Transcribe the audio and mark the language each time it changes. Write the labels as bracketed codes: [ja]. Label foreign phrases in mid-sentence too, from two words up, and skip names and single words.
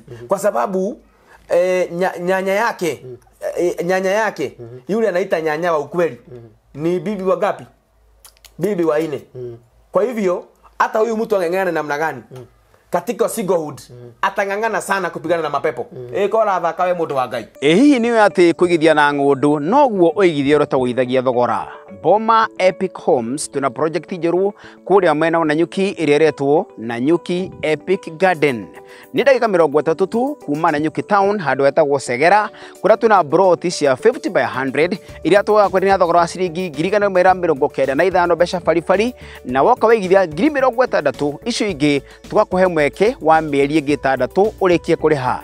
[sw] Kwa sababu nyanya yake yule anaita nyanya wa ukweli ni bibi wa gapi? Bibi wa 4. Kwa hivyo hata huyu mtu ang'ang'ana namna gani katika singlehood atang'ang'ana sana kupigana na mapepo. [ki] Kora thakawe mundu wa Ngai. Hihi niwe ati kuigithia na ng'undu noguo uigithia rutagwithagia thogora. Boma Epic Homes tuna project njeru kuria mwena na nyuki ireretwo na nyuki Epic Garden. Ni dakika 30 tu kuma na nyuki town handu etagwo Segera kuria tuna broti cia 50 by 100 iria twaga kwendia thogora wa ciringi 195 mbeca baribari na woka waigithia 60 icio ingi tugakuhe mweke wa mieri ingi 6 urikie kuriha.